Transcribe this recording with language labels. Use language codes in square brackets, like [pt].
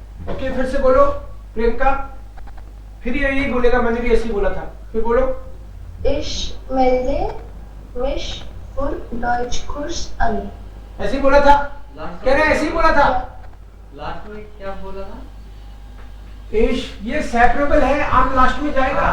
[hi] Okay, फिर से बोलो प्रियंका। फिर यही बोलेगा, मैंने भी ऐसे ही बोला था। फिर बोलो। [de] Ich melde mich für Deutschkurs an. [hi] ऐसे ही बोला था, कह रहे ऐसे ही बोला था। लास्ट में क्या बोला था? ये सेपरेबल है, आम लास्ट में जाएगा।